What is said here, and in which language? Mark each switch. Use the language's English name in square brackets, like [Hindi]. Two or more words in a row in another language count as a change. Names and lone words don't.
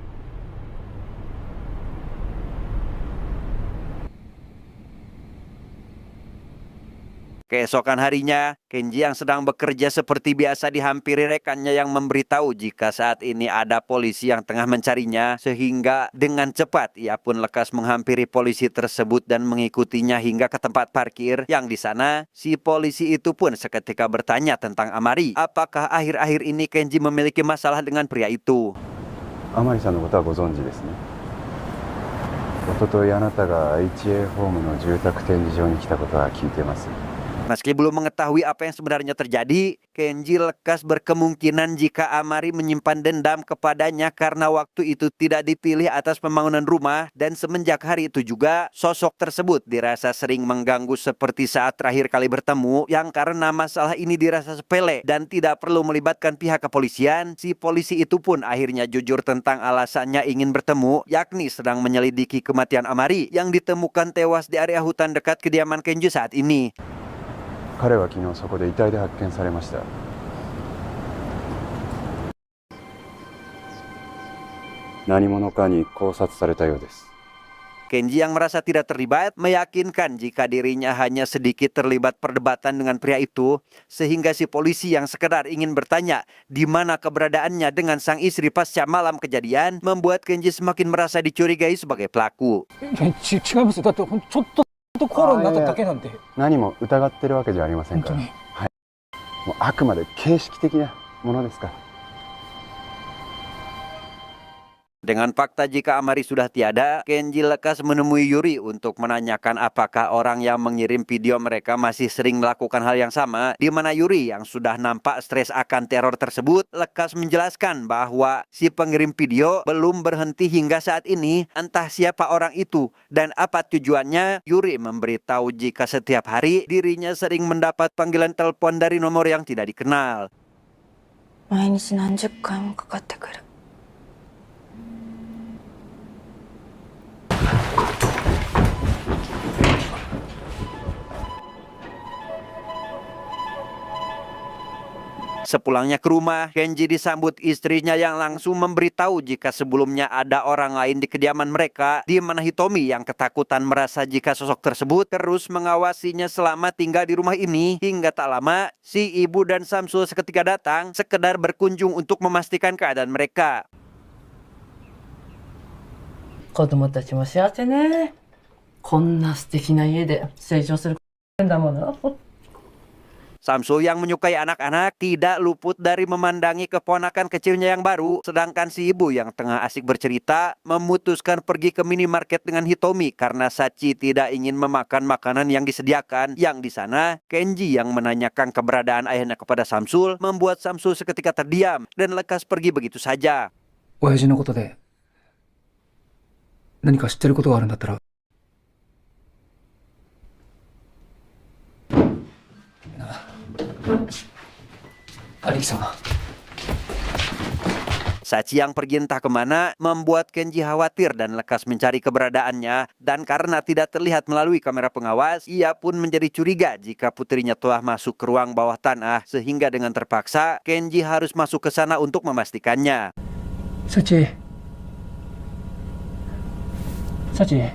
[Indonesian] Keesokan harinya, Kenji yang sedang bekerja seperti biasa dihampiri rekannya yang memberitahu jika saat ini ada polisi yang tengah mencarinya, sehingga dengan cepat ia pun lekas menghampiri polisi tersebut dan mengikutinya hingga ke tempat parkir. Yang di sana, si polisi itu pun seketika bertanya tentang Amari. Apakah akhir-akhir ini Kenji memiliki masalah dengan pria itu? [Japanese] Amari さんのことはご存知ですね。一昨日あなたが HA ホームの住宅展示場に来たことは聞いてます。 [Indonesian] Meski belum mengetahui apa yang sebenarnya terjadi, Kenji lekas berkemungkinan jika Amari menyimpan dendam kepadanya karena waktu itu tidak dipilih atas pembangunan rumah dan semenjak hari itu juga sosok tersebut dirasa sering mengganggu seperti saat terakhir kali bertemu yang karena masalah ini dirasa sepele dan tidak perlu melibatkan pihak kepolisian. Si polisi itu pun akhirnya jujur tentang alasannya ingin bertemu, yakni sedang menyelidiki kematian Amari yang ditemukan tewas di area hutan dekat kediaman Kenji saat ini. [Japanese] 彼は昨日そこで遺体で発見されました。何者かに絞殺されたようです。 [Indonesian] Kenji yang merasa tidak terlibat meyakinkan jika dirinya hanya sedikit terlibat perdebatan dengan pria itu, sehingga si polisi yang sekedar ingin bertanya di mana keberadaannya dengan sang istri pasca malam kejadian membuat Kenji semakin merasa dicurigai sebagai pelaku. [Japanese] 違いますよ。だってちょっと口論になっただけなんで。何も疑ってるわけじゃありませんから。はい。もうあくまで形式的なものですから。 [Indonesian] Dengan fakta jika Amari sudah tiada, Kenji lekas menemui Yuri untuk menanyakan apakah orang yang mengirim video mereka masih sering melakukan hal yang sama, di mana Yuri yang sudah nampak stres akan teror tersebut lekas menjelaskan bahwa si pengirim video belum berhenti hingga saat ini, entah siapa orang itu dan apa tujuannya. Yuri memberitahu jika setiap hari dirinya sering mendapat panggilan telepon dari nomor yang tidak dikenal. [Japanese] 毎日何十回もかかってくる。 [Indonesian] Sepulangnya ke rumah, Kenji disambut istrinya yang langsung memberitahu jika sebelumnya ada orang lain di kediaman mereka, di mana Hitomi yang ketakutan merasa jika sosok tersebut terus mengawasinya selama tinggal di rumah ini. Hingga tak lama, si ibu dan Samsul seketika datang, sekedar berkunjung untuk memastikan keadaan mereka. [Japanese] 子供たちも幸せね。こんな素敵な家で成長するんだもの。 [Indonesian] Samsul yang menyukai anak-anak tidak luput dari memandangi keponakan kecilnya yang baru, sedangkan si ibu yang tengah asik bercerita memutuskan pergi ke minimarket dengan Hitomi karena Sachi tidak ingin memakan makanan yang disediakan. Yang di sana, Kenji yang menanyakan keberadaan ayahnya kepada Samsul membuat Samsul seketika terdiam dan lekas pergi begitu saja. [Japanese] 親父のことで何か知ってることがあるんだったら。 [Indonesian] Sachi yang pergi entah kemana membuat Kenji khawatir dan lekas mencari keberadaannya. Dan karena tidak terlihat melalui kamera pengawas, ia pun menjadi curiga jika putrinya telah masuk ke ruang bawah tanah. Sehingga dengan terpaksa, Kenji harus masuk ke sana untuk memastikannya. Sachi. Sachi.